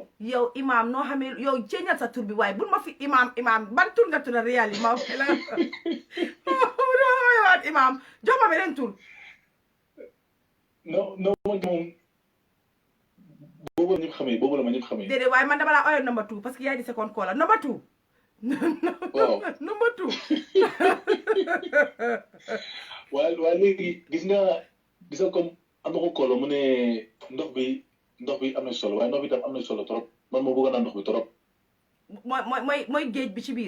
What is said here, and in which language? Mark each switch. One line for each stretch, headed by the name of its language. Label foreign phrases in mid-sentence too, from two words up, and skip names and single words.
Wolof: yow imam noo xamee yow ceeñal sa tur bi waaye bul ma fi imam ban tur nga tudda réel yi ma waat imam jox ma beneen tur non man moom boobu la ñëpp xamee boobu la ma ñëpp xamee. déedéet waaye man dama laa oyoon number 2 parce que yaay di
English: second caller
Wolof: number 2. waaw number 2. waaye léegi gis nga comme am na ko koolo mu ne ndox bi am na solo waaye ndox bi tam am na solo trop man moo bëgg naa ndox bi trop. mooy géej bi ci biir.